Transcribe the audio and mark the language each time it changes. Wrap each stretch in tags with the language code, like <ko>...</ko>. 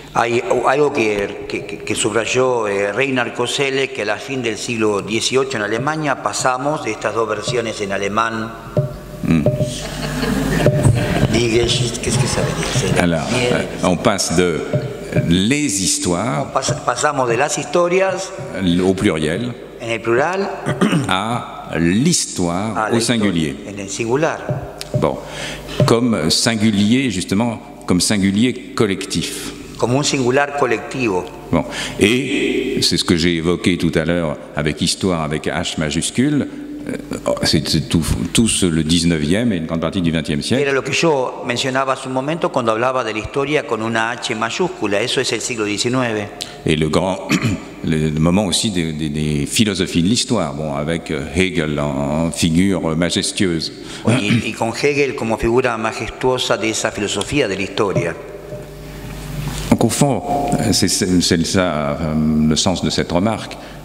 <es>Hay algo que subrayó Reinhard Koselleck, que a la fin del siglo XVIII en Alemania pasamos de estas dos versiones en alemán.</es> <fr>Die Geschichte, qu'est-ce que ça veut dire? Alors, on passe de les histoires,</fr> <es>pasamos de las historias</es> <fr>au pluriel,</fr> <es>en el plural,</es> <fr>à l'histoire au singulier.</fr> <es>En el singular.</es> <fr>Bon, comme singulier, justement, comme singulier collectif.</fr> <es>Como un singular colectivo.</es> <fr>Bon, et c'est ce que j'ai évoqué tout à l'heure avec histoire avec H majuscule, c'est tout le 19e et une grande partie du 20e siècle.</fr> <es>Era lo que yo mencionaba hace un momento cuando hablaba de la historia con una H mayúscula, eso es el siglo XIX.</es> <fr>Et le moment aussi des philosophies de l'histoire, bon, avec Hegel en figure majestueuse.</fr> <es>Y con Hegel como figura majestuosa de esa filosofía de la historia.</es> <fr>Donc au fond, c'est ça le sens de cette remarque.</fr>